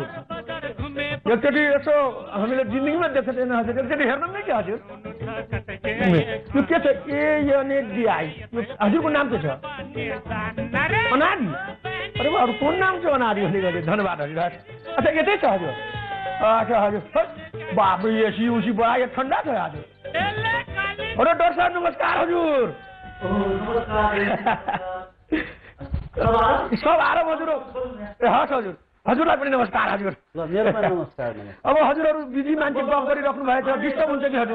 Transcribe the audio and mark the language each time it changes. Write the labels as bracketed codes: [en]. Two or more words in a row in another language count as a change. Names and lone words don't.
[ne] एकचोटि यसो हामीले जिन्दगीमा देखेको छैन हजुर, एकचोटि हेर्नु नै के हजुर? यो के छ? ANADI। हजुरको नाम के छ? अनादि। अरे अरू कुन नाम छ अनादि भन्ने गरे? धन्यवाद हजुर। अच्छा यतै छ हजुर? अच्छा हजुर। बाप रे एसी उसी बडा यो ठन्डा छ हजुर। अरे डक्टर साहब नमस्कार हजुर। सब आराम हजुर। हस् हजुर। हजुरलाई पनि नमस्कार हजुर। नमस्कार। अब हजुरहरू बिजी मान्छे गफ गरिराख्नु भएको छ, डिस्टर्ब हुन्छ कि हजुर?